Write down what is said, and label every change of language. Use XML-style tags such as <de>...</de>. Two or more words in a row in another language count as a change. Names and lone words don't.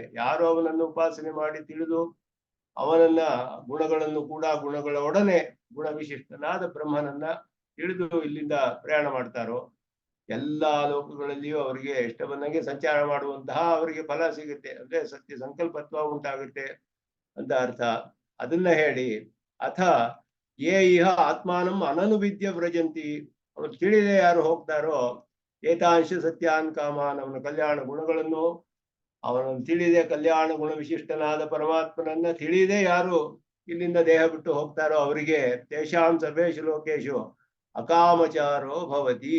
<kn>ಯಾರು ಅವನನ್ನು ಉಪಾಸನೆ ಮಾಡಿ ತಿಳಿದು ಅವನನ್ನ ಗುಣಗಳನ್ನು ಕೂಡ ಗುಣಗಳ ಒಡನೆ ಗುಣ ವಿಶಿಷ್ಟನಾದ ಬ್ರಹ್ಮನನ್ನ ತಿಳಿದು ಇಲ್ಲಿಂದ ಪ್ರಯಾಣ ಮಾಡ್ತಾರೋ ಎಲ್ಲಾ ಲೋಕಗಳಲ್ಲಿಯೂ ಅವರಿಗೆ ಇಷ್ಟ ಬಂದಂಗೆ ಸಂಚಾರ ಮಾಡುವಂತಹ ಅವರಿಗೆ ಫಲ ಸಿಗುತ್ತೆ. ಅಂದ್ರೆ ಸತ್ಯ ಸಂಕಲ್ಪತ್ವ ಉಂಟಾಗುತ್ತೆ ಅಂತ ಅರ್ಥ. ಅದನ್ನ ಹೇಳಿ</kn> <sa>ಅಥ ಯೇ ಇಹ ಆತ್ಮಾನಂ ಅನನುವಿದ್ಯ ವ್ರಜಂತಿ,</sa> <kn>ಅವನು ತಿಳಿದೆ ಯಾರು ಹೋಗ್ತಾರೋ</kn> <sa>ಏತಾಂಶ ಸತ್ಯಾನ್ ಕಾಮಾನ್,</sa> <kn>ಅವನ ಕಲ್ಯಾಣ ಗುಣಗಳನ್ನು ಅವನನ್ನು ತಿಳಿದೆ ಕಲ್ಯಾಣ ಗುಣ ವಿಶಿಷ್ಟನಾದ ಪರಮಾತ್ಮನನ್ನ ತಿಳಿದೆ ಯಾರು ಇಲ್ಲಿಂದ ದೇಹ ಬಿಟ್ಟು ಹೋಗ್ತಾರೋ ಅವರಿಗೆ</kn> <sa>ತೇಷಾಂ ಸರ್ವೇಶು ಲೋಕೇಶು ಅಕಾಮಚಾರೋ ಭವತಿ.</sa>